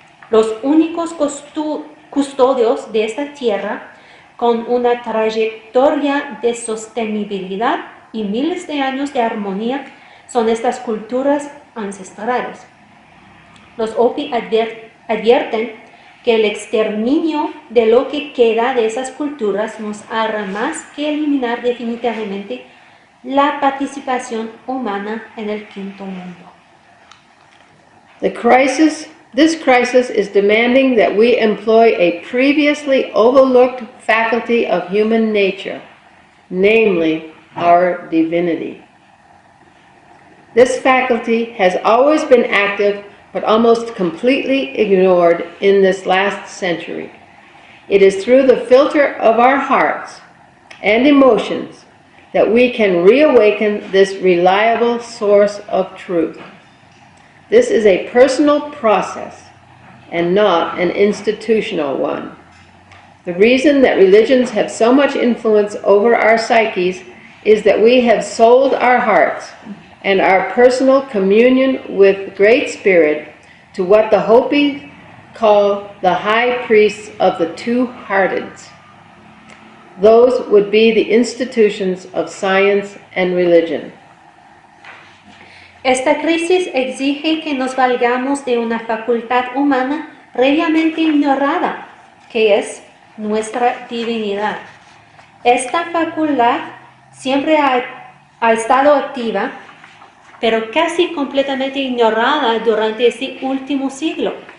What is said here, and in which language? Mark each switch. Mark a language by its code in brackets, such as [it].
[es] Los únicos custodios de esta tierra con una trayectoria de sostenibilidad y miles de años de armonía son estas culturas ancestrales. Los Hopi advierten que el exterminio de lo que queda de esas culturas nos hará más que eliminar definitivamente la participación humana en el quinto mundo. [en] This crisis is demanding that we employ a previously overlooked faculty of human nature, namely our divinity. This faculty has always been active but almost completely ignored in this last century. It is through the filter of our hearts and emotions that we can reawaken this reliable source of truth. This is a personal process and not an institutional one. The reason that religions have so much influence over our psyches is that we have sold our hearts and our personal communion with Great Spirit to what the Hopi call the high priests of the two-hearteds. Those would be the institutions of science and religion. [es] Esta crisis exige que nos valgamos de una facultad humana previamente ignorada, que es nuestra divinidad. Esta facultad siempre ha estado activa, pero casi completamente ignorada durante este último siglo.